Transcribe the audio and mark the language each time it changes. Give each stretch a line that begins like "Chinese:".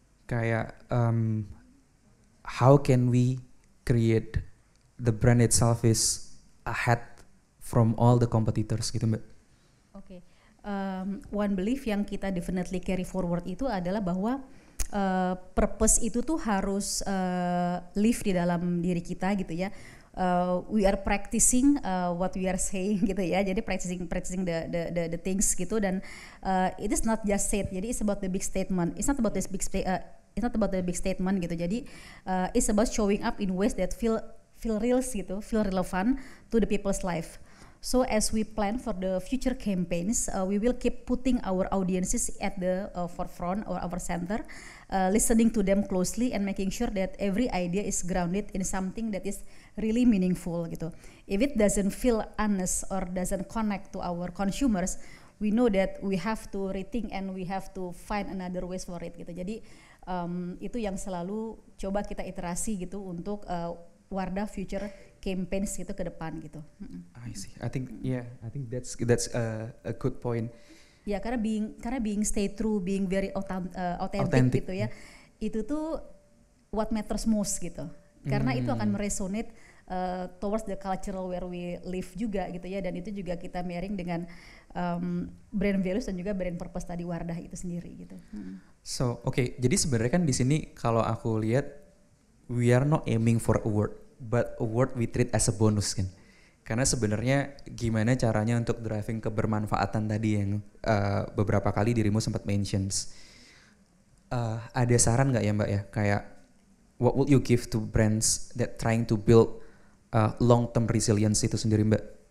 English: Kayak how can we create the brand itself is ahead from all the competitors gitu Mbak?
Indonesian: Oke. One belief yang kita definitely carry forward itu adalah bahwa purpose itu tuh harus live di dalam diri kita gitu ya.
English: We are practicing what we are saying gitu ya. Jadi practicing the things gitu, dan it is not just said. Jadi it's about the big statement. It's not about the big statement gitu. Jadi it's about showing up in ways that feel real gitu, feel relevant to the people's life. So as we plan for the future campaigns, we will keep putting our audiences at the forefront or our center, listening to them closely and making sure that every idea is grounded in something that is really meaningful gitu. If it doesn't feel honest or doesn't connect to our consumers, we know that we have to rethink and we have to find another ways for it gitu.
Indonesian: Jadi itu yang selalu coba kita iterasi gitu untuk Wardah future campaigns itu ke depan gitu.
English: I see. I think that's a good point. Ya, karena being stay true, being very authentic gitu ya.
Indonesian: Itu tuh what matters most gitu. Karena itu akan meresonate towards the cultural where we live juga gitu ya, dan itu juga kita marrying dengan brand values dan juga brand purpose tadi Wardah itu sendiri gitu.
English: So, jadi sebenarnya kan di sini kalau aku lihat we are not aiming for award, but award we treat as a bonus kan.
Indonesian: Karena sebenarnya gimana caranya untuk driving kebermanfaatan tadi yang beberapa kali dirimu sempat mentions.
English: Ada saran nggak ya Mbak ya, kayak what would you give to brands that trying to build long term resilience itu sendiri Mbak?